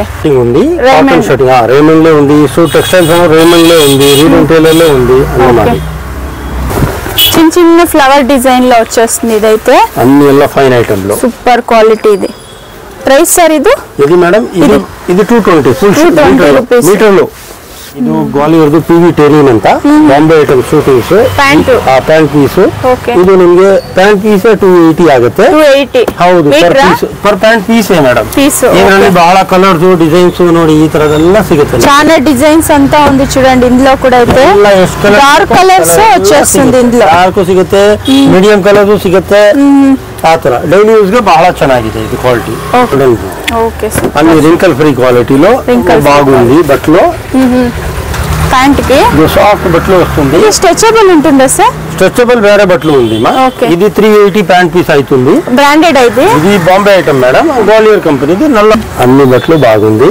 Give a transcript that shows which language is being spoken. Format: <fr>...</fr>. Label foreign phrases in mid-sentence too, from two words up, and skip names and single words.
<te>ఉంది.</te> <en>cotton shirting</en> <te>రేమండ్ లో ఉంది. సో టెక్స్టైల్స్ రేమండ్ లో ఉంది, రీడెంట్ టైలర్ లో ఉంది. చిన్న చిన్న</te> <en>flower design</en> <te>లో వచ్చేస్తుంది. ఇదైతే అన్ని ఎలా</te> <en>fine item</en> <te>లో</te> <en>super quality.</en> <te>ఇది</te> <en>price sir</en> <te>ఇది మేడం ఇది 220</te> <en>full meter</en> <te>లో.</te> <kn>ಇದು ಗ್ವಾಲಿಯರ್ದು PV ಟೆರಿನ್ ಅಂತ ಬಾಂಬೆ ಐಟಮ್</kn> <en>shootings pant piece.</en> <kn>ಇದು ನಿಮಗೆ</kn> <en>pant piece</en> <kn>280 ಆಗುತ್ತೆ. 280 ಹೌದು</kn> <en>per pant piece madam.</en> <kn>ಇದರಲ್ಲಿ ಬಹಳ</kn> <en>colors designs</en> <kn>ನೋಡಿ ಈ ತರದೆಲ್ಲ ಸಿಗುತ್ತೆ.</kn> <te>చాలా డిజైన్స్ అంతా ఉంది చూడండి. ఇందులో కూడా అయితే</te> <en>dark colors</en> <te>వచ్చేస్తుంది. ఇందులో</te> <kn>ಡಾರ್ಕ್ ಸಿಗುತ್ತೆ,</kn> <en>medium colors</en> <kn>ಸಿಗುತ್ತೆ. ಆ ತರ</kn> <en>daily use</en> <kn>ಗೆ ಬಹಳ ಚೆನ್ನಾಗಿದೆ ಇದು ಕ್ವಾಲಿಟಿ.</kn> <te>అన్ని</te> <en>wrinkle free</en> <te>క్వాలిటీలో బాగుంది. బట్టలు ప్యాంట్ కి సాఫ్ట్ బట్టలు వస్తుంది. స్ట్రెచబుల్ ఉంటుందా సార్? స్ట్రెచబుల్ వేరే బట్టలు ఉంది. ఇది 380</te> <en>pant piece</en> <te>అవుతుంది. బ్రాండెడ్ అయితే ఇది</te> <en>Bombay item madam,</en> <te>గ్వాలియర్ కంపెనీది. నల్ల అన్ని బట్టలు బాగుంది.</te>